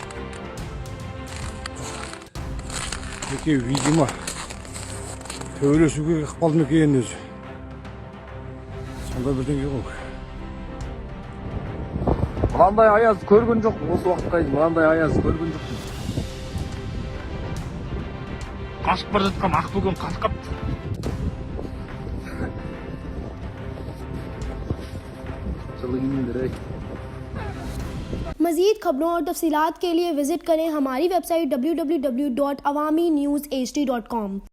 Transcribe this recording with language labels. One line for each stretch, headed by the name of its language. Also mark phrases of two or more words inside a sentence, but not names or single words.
Kazakh: Екеуі, видимо, төбелесуге ықпал ма екен өзі. Сонда бірдеңе ғой. Мынандай аяз көрген жоқпын, осы уақытқа дейін мынандай аяз көрген жоқпын. Қашып бара жатқан ақбөкен қатып қапты. चलो इन रे।
Urdu: مزید خبروں اور تفصیلات کے لیے وزٹ کریں ہماری ویب سائٹ www.awamiNewsHD.com.